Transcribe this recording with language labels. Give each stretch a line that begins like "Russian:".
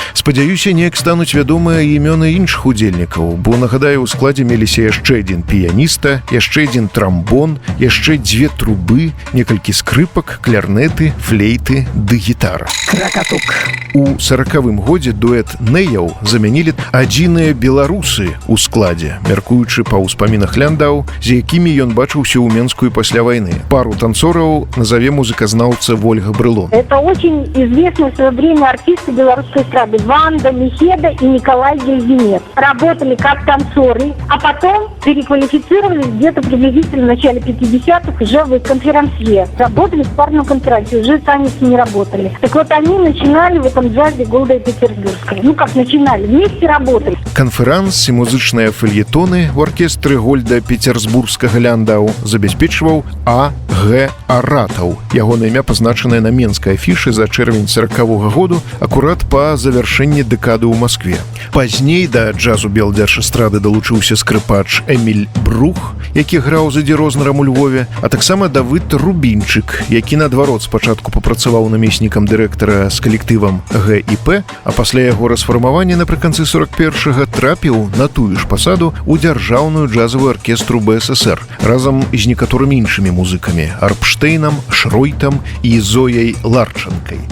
Belarusian: Спадзяюся, неяк стануць вядомыя імёны іншых удзельнікаў, бо, нагадаю, у складзе меліся яшчэ адзін піяніста, яшчэ адзін трамбон, яшчэ 2 трубы, некалькі скрыпак, кларнеты, флейты ды гітара. Кракатук. У 40-м годзе дуэт «Нэяў» замянілі адзіныя беларусы ў складзе, мяркуючы па ўспамінах Ляндау, з якімі ён бачыўся ў Менску і пасля вайны. Пару танцораў назове музыказнаўца Вольга Брылон.
Russian: Это очень известные в свое время артисты белорусской эстрады Ванда, Мехеда и Николай Гельзинец. Работали как танцоры, а потом переквалифицировались где-то приблизительно в начале 50-х уже в конферансье. Работали в парном конференции, уже сами не работали. Так вот, они начинали в этом джазе города Петербургской. Ну, как начинали, вместе работали.
Belarusian: Канферанс і музычныя фельетоны ў аркестры Гольда Петербургскага Ляндау забяспечваў А.Г. Аратаў. Ягонае імя пазначанае на менскай афішы за чэрвень 40-го году, акурат па завяршэнні дэкады ў Маскве. Пазней да джазу белдзяржэстрады далучыўся скрыпач Эміль Брух, які граў за Ді Рознерам у Львове, а таксама Давыд Рубінчык, які, наадварот, спачатку папрацаваў намеснікам дырэктара з калектывам ГІП, а пасля яго расфармавання напрыканцы 41-га трапіў на тую ж пасаду ў дзяржаўную джазавую аркестру БССР разам з некаторымі іншымі музыкамі – Арпштейнам, Шройтам і Зояй Ларчанкай.